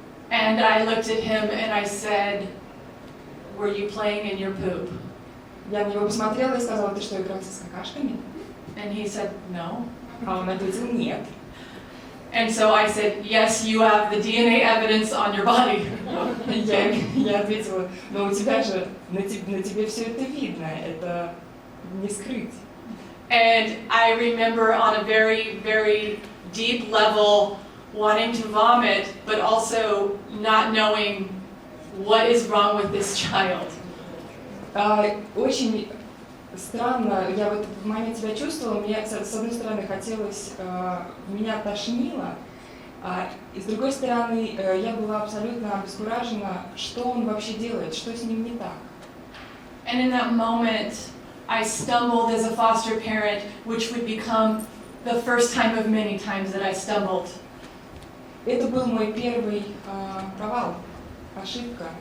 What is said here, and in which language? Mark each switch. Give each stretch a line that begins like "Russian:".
English: And I looked at him and I said, "Were you playing in your poop?"
Russian: Я на него посмотрела и сказала, ты что, игрался с какашками?
English: And he said, "No."
Russian: А он ответил, нет.
English: And so I said, "Yes, you have the DNA evidence on your body."
Russian: Я ответила, но у тебя же, на тебе все это видно, это не скрыть.
English: And I remember on a very, very deep level wanting to vomit, but also not knowing what is wrong with this child.
Russian: Очень странно, я в этот момент себя чувствовала, мне с одной стороны хотелось, меня тошнило, и с другой стороны я была абсолютно обескуражена, что он вообще делает, что с ним не так.
English: And in that moment, I stumbled as a foster parent, which would become the first time of many times that I stumbled.
Russian: Это был мой первый провал, ошибка.